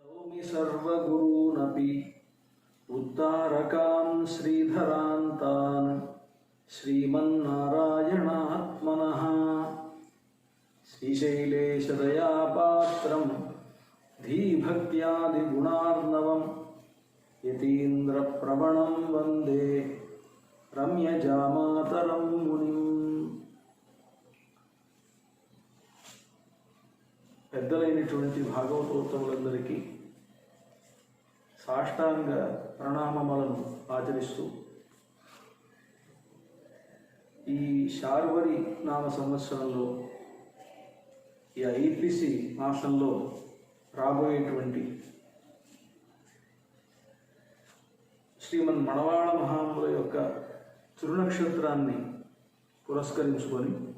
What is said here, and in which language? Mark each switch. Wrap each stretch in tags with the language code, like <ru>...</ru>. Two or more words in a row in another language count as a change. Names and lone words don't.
<sa>सर्वगुरूनपि उद्धारकान् श्रीधरान् तान् श्रीमन्नारायणात्मनः श्रीशैलेशदयापात्रं धीभक्त्यादिगुणार्णवं यतीन्द्रप्रवणं वन्दे रम्यजामातरं मुनिम्.</sa> <te>పెద్దలైనటువంటి భాగవతోత్తములందరికీ సాష్టాంగ ప్రణామములను ఆచరిస్తూ ఈ శార్వరి నామ సంవత్సరంలో ఈ ఐపిసి మాసంలో రాబోయేటువంటి శ్రీమన్ మణవాళ మహాముల యొక్క తిరునక్షత్రాన్ని పురస్కరించుకొని</te>